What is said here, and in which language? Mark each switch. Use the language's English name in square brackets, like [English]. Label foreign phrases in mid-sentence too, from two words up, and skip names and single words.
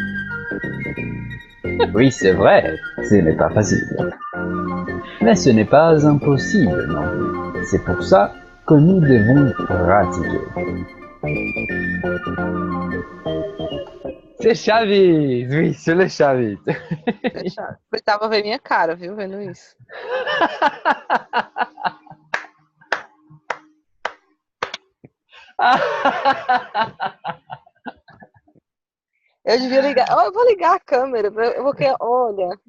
[French] Oui, c'est vrai, ce n'est pas facile. Mais ce n'est pas impossible non plus. C'est pour ça que nous devons pratiquer. C'est Chaves, oui, c'est le Chaves. [Portuguese] Deixa. Precisava ver minha cara, viu? Vendo isso. Eu devia ligar. Oh, eu vou ligar a câmera. Eu vou querer. Olha.